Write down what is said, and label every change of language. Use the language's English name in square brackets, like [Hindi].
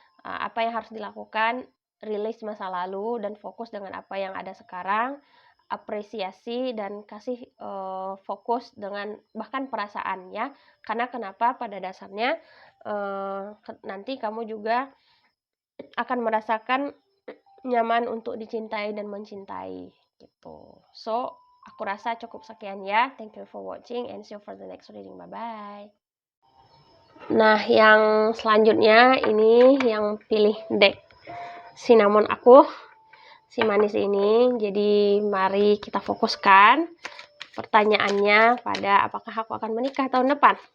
[Indonesian] Apa yang harus dilakukan, rilis masa lalu dan fokus dengan apa yang ada sekarang, apresiasi dan kasih fokus dengan bahkan perasaan ya. Karena kenapa pada dasarnya nanti kamu juga akan merasakan nyaman untuk dicintai dan mencintai gitu. So, aku rasa cukup sekian ya. [English] Thank you for watching and see you for the next reading. Bye-bye. [Indonesian] Nah, yang selanjutnya ini yang pilih deck cinnamon aku, si manis ini. Jadi mari kita fokuskan pertanyaannya pada apakah aku akan menikah tahun depan.